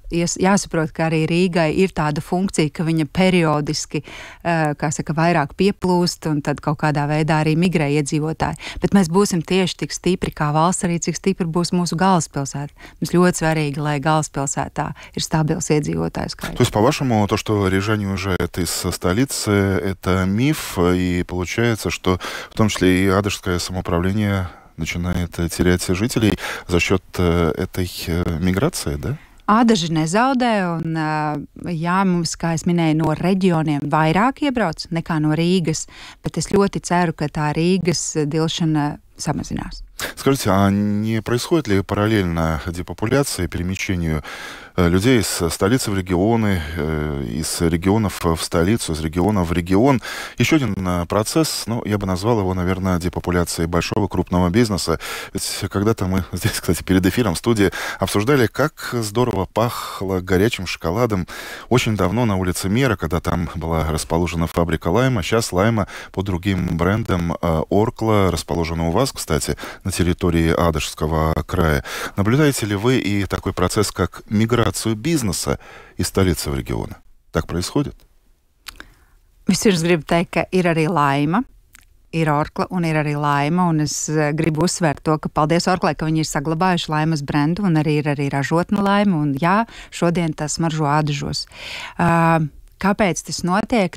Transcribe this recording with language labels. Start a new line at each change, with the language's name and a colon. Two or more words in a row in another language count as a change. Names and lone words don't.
Latvian: Jāsaprot, ka arī Rīgai ir tāda funkcija, ka viņa periodiski, vairāk pieplūst, un tad kaut kādā veidā arī migrē iedzīvotāji. Bet mēs būsim tieši tik stipri kā valsts, arī cik stipri būs mūsu galvaspilsēta. Mums ļoti svarīgi, lai galvaspilsētā ir stabils iedzīvotājs skaits.
Russian: То есть, по-вашему, то, что рижане уезжают из столицы, это миф, и получается, что в том числе и Адыжское самоуправление начинает терять жителей за счет этой миграции, да?
Latvian: Ādaži nezaudē, un jā, mums, kā es minēju, no reģioniem vairāk iebrauc nekā no Rīgas, bet es ļoti ceru, ka tā Rīgas dilšana samazinās.
Russian: Скажите, а не происходит ли параллельно депопуляции, перемещению людей из столицы в регионы, из регионов в столицу, из региона в регион? Еще один процесс, я бы назвал его, наверное, депопуляцией большого крупного бизнеса. Ведь когда-то мы здесь, кстати, перед эфиром в студии обсуждали, как здорово пахло горячим шоколадом очень давно на улице Мира, когда там была расположена фабрика Лайма. Сейчас Лайма под другим брендом Оркла расположена у вас, кстати, на территории Адыжского края. Наблюдаете ли вы и такой процесс, как миграцию бизнеса из столицы в регионы? Так происходит?
Latvian: Vispirms gribu teikt, ka ir arī Laima. ir Orkla un ir arī Laima, un es gribu uzsvērt to, ka paldies Orklai, ka viņi ir saglabājuši Laimas brendu, un arī ir arī ražotne Laima, un jā, šodien tas smaržo ādažos. Kāpēc tas notiek?